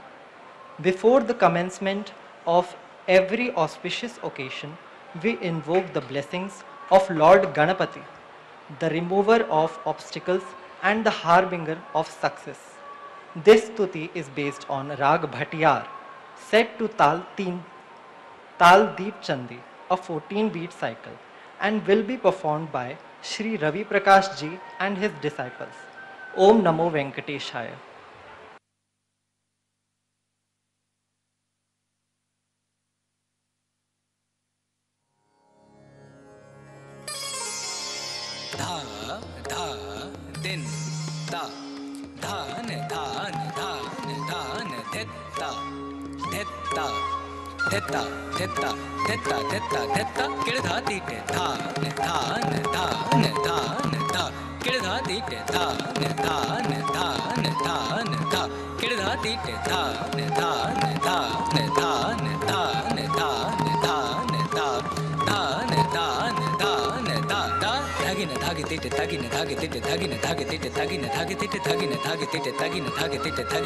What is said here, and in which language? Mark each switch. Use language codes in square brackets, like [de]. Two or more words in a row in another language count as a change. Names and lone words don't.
[en] Before the commencement of every auspicious occasion, we invoke the blessings of Lord Ganapati, the remover of obstacles and the harbinger of success. This stuti is based on Rag Bhatiyar, set to Tal Deep Chandi, a 14-beat cycle, and will be performed by Shri Ravi Prakash ji and his disciples. [sa] ॐ नमो वेङ्कटेशाय. धा धा दिन ता धान धान धान धान धित्ता धित्ता धित्ता धित्ता धित्ता धित्ता धित्ता किड़धा तीटे धान धान धान धान धा किड़धा तीटे धान धान धान धान धा किड़धा तीटे धान धान धान धान धान धान धान धा धान धान धान धा धा धागिन धागे तिटे धागिन धागे तिटे धागिन धागे तिटे धागिन धागे तिटे धागिन धागे तिटे धागिन धागे तिटे धागिन